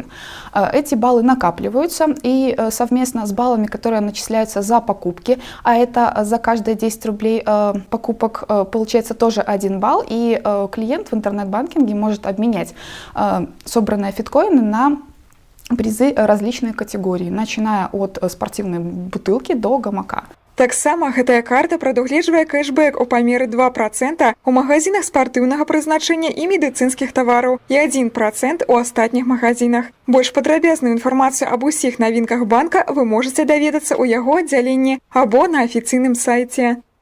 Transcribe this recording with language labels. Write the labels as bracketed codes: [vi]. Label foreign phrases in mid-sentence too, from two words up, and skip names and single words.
[ru] Эти баллы накапливаются и совместно с баллами, которые начисляются за покупки, а это за каждые 10 рублей покупок получается тоже 1 балл, и клиент в интернет-банкинге может обменять собранные FitCoin на призы различной категории, начиная от спортивной бутылки до гамака. [be] Таксама гэтая карта прадугледжвае кэшбэк у памеры 2% у магазинах спартыўнага прызначэння і медыцынскіх тавараў і 1% у астатніх магазинах. Больш падрабязную інфармацыю аб усіх навінках банка вы можаце даведацца ў яго аддзяленні або на афіцыйным сайце.